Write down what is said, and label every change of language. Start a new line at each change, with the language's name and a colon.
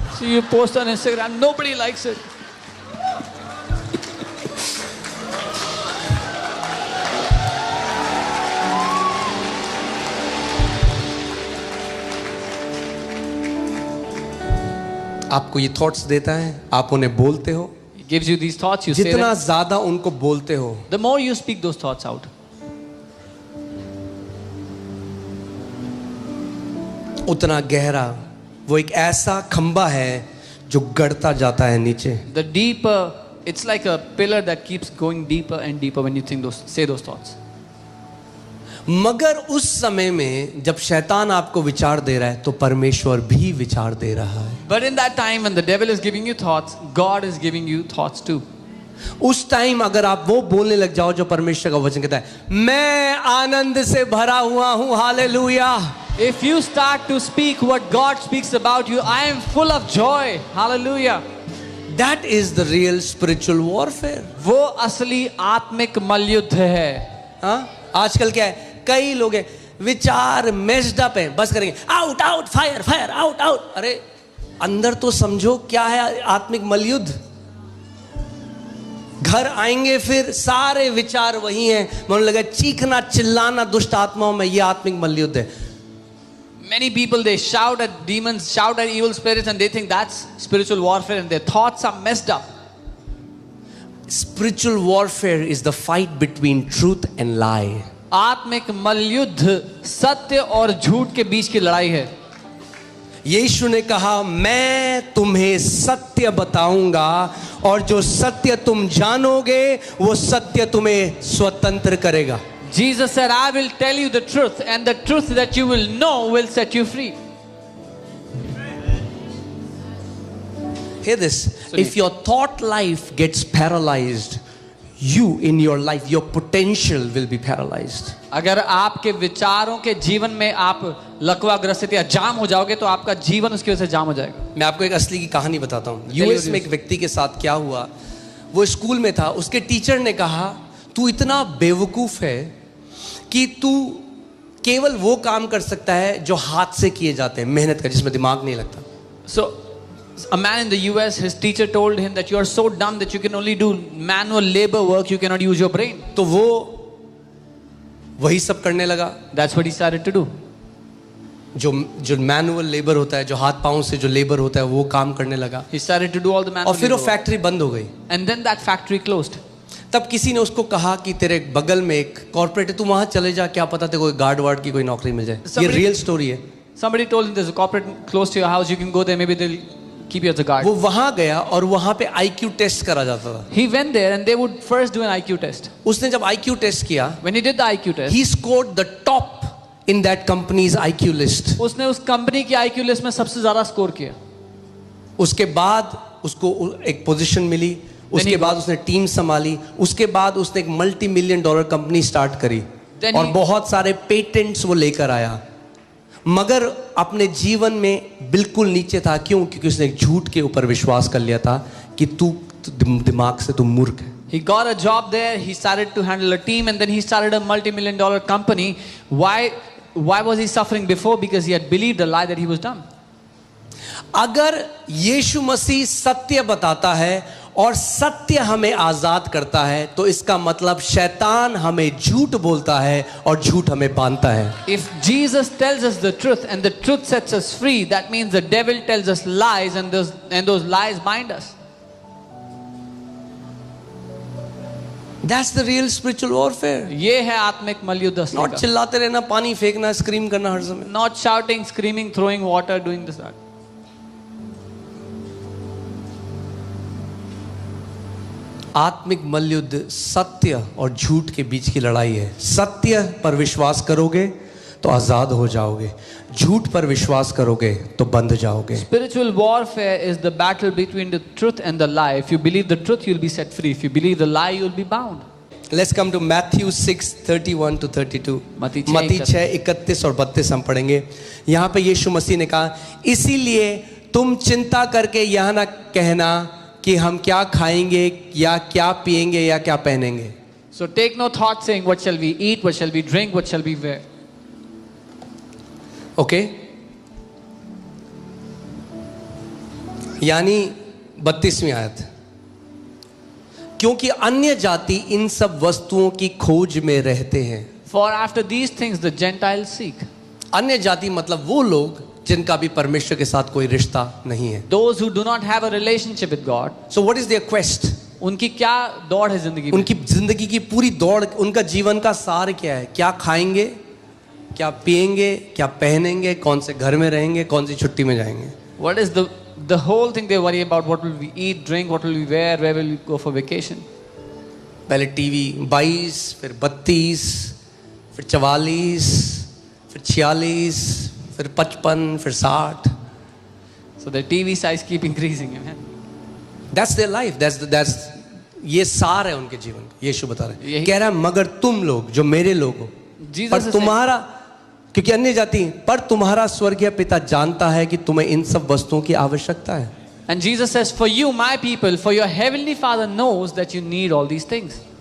English: See, you post on Instagram, nobody likes it.
Hindi: आपको ये thoughts देता है, आप उन्हें बोलते हो.
English: He gives you these thoughts, you say
Hindi: जितना
English: them.
Hindi: ज्यादा उनको बोलते हो
English: The more you speak those thoughts out,
Hindi: उतना गहरा वो एक ऐसा खंबा है जो गड़ता जाता है नीचे.
English: the deeper, it's like a pillar that keeps going deeper and deeper when you think say those thoughts.
Hindi: मगर उस समय में जब शैतान आपको विचार दे रहा है तो परमेश्वर भी विचार दे रहा है.
English: But in that time when the devil is giving you thoughts, God is giving you thoughts too.
Hindi: उस टाइम अगर आप वो बोलने लग जाओ जो परमेश्वर का वचन कहता है, मैं आनंद से भरा हुआ हूं, hallelujah.
English: If you start to speak what God speaks about you, I am full of joy, hallelujah. That is the real spiritual warfare.
Hindi: वो असली आत्मिक मल्लयुद्ध है. हाँ, आजकल क्या है, कई लोग हैं विचार मेस्ड अप है, बस करेंगे
English: Out out fire fire out out.
Hindi: अरे अंदर तो समझो क्या है आत्मिक मलयुद्ध. घर आएंगे फिर सारे विचार वही हैं. मन लगा चीखना चिल्लाना दुष्ट आत्माओं में, ये आत्मिक मलयुद्ध है.
English: Many people, they shout at demons, shout at evil spirits, and they think that's spiritual warfare, and their thoughts are messed up. Spiritual warfare is the fight between truth and lie.
Hindi: आत्मिक मल्लयुद्ध सत्य और झूठ के बीच की लड़ाई है. यीशु ने कहा मैं तुम्हें सत्य बताऊंगा और जो सत्य तुम जानोगे वो सत्य तुम्हें स्वतंत्र करेगा.
English: Jesus said, I will tell you the truth, and the truth that you will know will set you free. Hear this. If your thought life gets paralyzed, you in your life, your potential will be paralyzed.
Hindi: अगर आपके विचारों के जीवन में आप लकवाग्रसित या जाम हो जाओगे तो आपका जीवन उसकी वजह से जाम हो जाएगा. मैं आपको एक असली की कहानी बताता हूँ. यूएस में एक व्यक्ति के साथ क्या हुआ, वो स्कूल में था, उसके टीचर ने कहा तू इतना बेवकूफ है कि तू केवल वो काम कर सकता है जो हाथ से किए जाते हैं, मेहनत का, जिसमें दिमाग नहीं लगता.
English: So a man in the US, his teacher told him that you are so dumb that you can only do manual labor work, you cannot use your brain.
Hindi: तो वो वही सब करने लगा.
English: That's what he started to do.
Hindi: जो manual labour होता है, जो हाथ पांव से जो लेबर होता है, वो काम करने लगा.
English: He started to do all the manual
Hindi: और फिर वो
English: labor work.
Hindi: फैक्ट्री बंद हो गई.
English: And then that factory closed.
Hindi: तब किसी ने उसको कहा कि तेरे बगल में एक कॉर्पोरेट है, तू वहां चले जा, क्या पता तेरे को गार्ड वार्ड की कोई नौकरी मिल जाए. ये रियल स्टोरी है.
English: Somebody told him there's a corporate close to your house, you can go there, maybe they'll keep you as a guard.
Hindi: वो वहां गया और वहां पे IQ टेस्ट करा जाता था.
English: He went there and they would first do an IQ test.
Hindi: उसने जब IQ टेस्ट किया,
English: When he did the IQ test, he scored the top in that company's IQ list.
Hindi: उसने उस कंपनी की IQ list में सबसे ज्यादा score किया. उसके बाद उसको एक पोजीशन मिली, उसके बाद उसने टीम संभाली, उसके बाद उसने एक $multi-million कंपनी स्टार्ट करी और बहुत सारे पेटेंट्स वो लेकर आया. मगर अपने जीवन में बिल्कुल नीचे था. क्यों? क्योंकि उसने एक झूठ के ऊपर विश्वास कर लिया था कि तू दिमाग से तू मूर्ख है.
English: He got a job there, he started to handle a team, and then he started a multi-million-dollar company. Why was he suffering before? Because he had believed a lie that he was dumb.
Hindi: अगर यीशु मसीह सत्य बताता है और सत्य हमें आजाद करता है, तो इसका मतलब शैतान हमें झूठ बोलता है और झूठ हमें बांधता है.
English: If Jesus tells us the truth and the truth sets us free, that means the devil tells us lies and those lies bind us. That's the real spiritual warfare.
Hindi: ये है आत्मिक मल्लयुद्ध.
English: Not
Hindi: चिल्लाते रहना, पानी फेंकना, स्क्रीम करना हर समय.
English: Not shouting, screaming, throwing water, doing this that.
Hindi: आत्मिक मल्लयुद्ध सत्य और झूठ के बीच की लड़ाई है. सत्य पर विश्वास करोगे तो आजाद हो जाओगे, झूठ पर विश्वास करोगे तो बंध जाओगे.
English: Spiritual warfare is the battle between the truth and the lie. If you believe the truth, you'll be set free. If you believe the lie, you'll be bound. Let's come to Matthew 6:31 to 32.
Hindi: मत्ती 6:31 और 32 हम पढ़ेंगे. यहाँ पे यीशु मसीह ने कहा, इसीलिए तुम चिंता करके यह ना कहना कि हम क्या खाएंगे या क्या पिएंगे या क्या पहनेंगे.
English: So take no thought saying, what shall we eat, what shall we drink, what shall we wear.
Hindi: Okay यानी 32वीं आयत, क्योंकि अन्य जाति इन सब वस्तुओं की खोज में रहते हैं.
English: For after these things the Gentiles seek.
Hindi: अन्य जाति मतलब वो लोग जिनका भी परमेश्वर के साथ कोई रिश्ता नहीं है.
English: Those who do not have a relationship with God. So what is their quest?
Hindi: उनकी क्या दौड़ है जिंदगी में? उनकी जिंदगी की पूरी दौड़, उनका जीवन का सार क्या है? क्या खाएंगे, क्या पिएंगे, क्या पहनेंगे, कौन से घर में रहेंगे, कौन सी छुट्टी में जाएंगे.
English: What is the whole thing they worry about? What will we eat, drink, what will we wear, where will we go for vacation?
Hindi: पहले टीवी 22, फिर 32, फिर 44, फिर 46, फिर 55, फिर 60.
English: So the TV size keep increasing. Amen. That's their life. That's
Hindi: ये सार है उनके जीवन का. यीशु बता रहे हैं, कह रहा है मगर तुम लोग जो मेरे लोग हो, पर तुम्हारा, क्योंकि अन्य जाति, पर तुम्हारा स्वर्गीय पिता जानता है कि तुम्हें इन सब वस्तुओं की आवश्यकता है.
English: And Jesus says, for you, my people, for your heavenly Father knows that you need all these things.